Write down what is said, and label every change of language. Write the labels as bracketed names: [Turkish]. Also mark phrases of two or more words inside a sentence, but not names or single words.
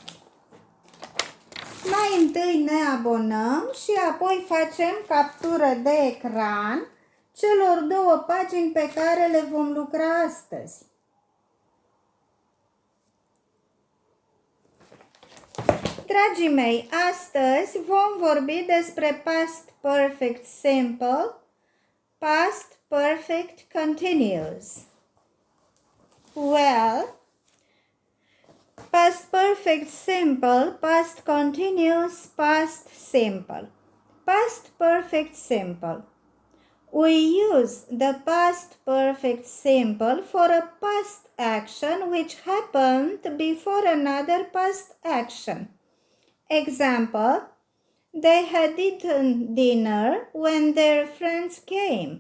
[Romanian] Mai întâi ne abonăm și apoi facem captură de ecran celor două pagini pe care le vom lucra astăzi. Dragii mei, astăzi vom vorbi despre [English] past perfect simple, past perfect continuous. Well, past perfect simple, past continuous, past simple. Past perfect simple. We use the past perfect simple for a past action which happened before another past action. Example, they had eaten dinner when their friends came.